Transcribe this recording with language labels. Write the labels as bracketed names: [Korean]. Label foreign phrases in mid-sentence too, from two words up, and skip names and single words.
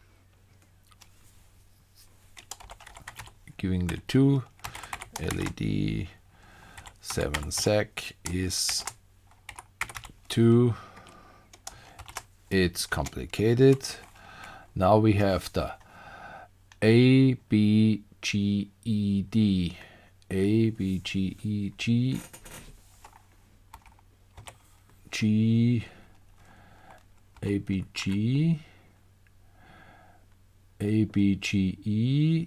[English] Giving the 2. LED 7 sec is 2. It's complicated. Now we have the A, B, G, E, D. A, B, G, E, G. G, A, B, G. A, B, G, E.